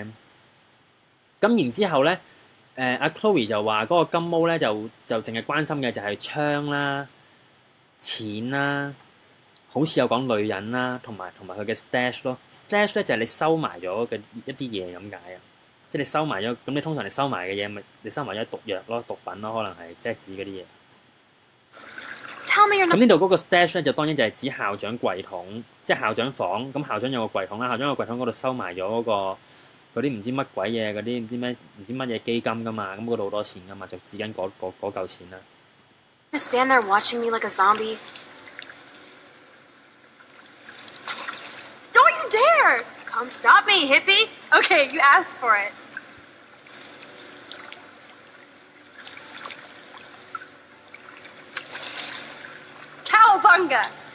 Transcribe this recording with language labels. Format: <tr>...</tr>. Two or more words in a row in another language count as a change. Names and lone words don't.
<yue>咁然之後咧，阿 Chloe 就話嗰個金毛咧就淨係關心嘅就係槍啦、錢啦，好似有講女人啦，同埋佢嘅 stash 咯。stash 咧就係你收埋咗嘅一啲嘢咁解啊，即係你收埋咗，咁你通常你收埋嘅嘢咪你收埋咗毒藥咯、毒品咯，可能係即係指嗰啲嘢。咁呢度嗰個 stash 咧就當然就係指校長櫃桶，即係校長房。咁校長有個櫃桶啦，校長個櫃桶嗰度收埋咗嗰啲唔知乜鬼嘢，嗰啲唔知乜嘢基金噶嘛，咁嗰度好多錢噶嘛，就指緊嗰嚿錢啦。</yue> <en>Stand there watching me like a zombie. Don't you dare! Come stop me, hippie. Okay, you asked for it. Cowabunga!</en>